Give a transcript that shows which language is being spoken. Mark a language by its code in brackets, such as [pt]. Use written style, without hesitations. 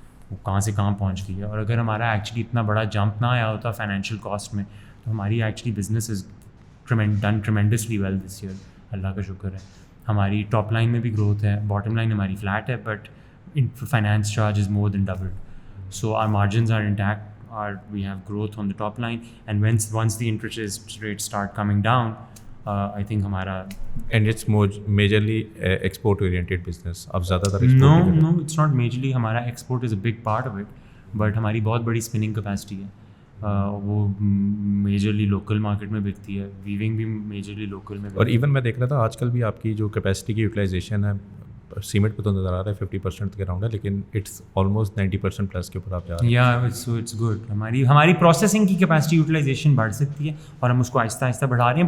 [ur] وہ کہاں سے کہاں پہنچ گئی ہے. اور اگر ہمارا ایکچولی اتنا بڑا جمپ نہ آیا ہوتا فائنینشیل کاسٹ میں تو ہماری actually [en] Business is done tremendously well this year. [ur] اللہ کا شکر ہے. ہماری ٹاپ لائن میں بھی گروتھ ہے, باٹم لائن ہماری فلیٹ ہے, [en] But finance charge is more than doubled. So our margins are intact, we have growth on the top line, and once the interest rates start coming down, I think [ur] ہمارا [en] and it's majorly export oriented business. [ur] اب زیادہ تر [en] no it's not majorly. ہمارا export is a big part of it, but [ur] ہماری بہت بڑی [en] spinning capacity ہے. [ur] وہ میجرلی لوکل مارکیٹ میں بکتی ہے, ویونگ بھی میجرلی لوکل میں. اور ایون میں دیکھ رہا تھا آج کل بھی آپ کی جو کیپیسٹی کی یوٹیلائزیشن ہے سیمنٹ پہ تو نظر آ رہا ہے 50% کے راؤنڈ ہے, لیکن [en] it's almost 90% plus [ur] کے اوپر آپ جا رہے ہیں. [en] یا it's good. [ur] ہماری پروسیسنگ کی کیپیسٹی یوٹیلائزیشن بڑھ سکتی ہے اور ہم اس کو آہستہ آہستہ بڑھا رہے ہیں.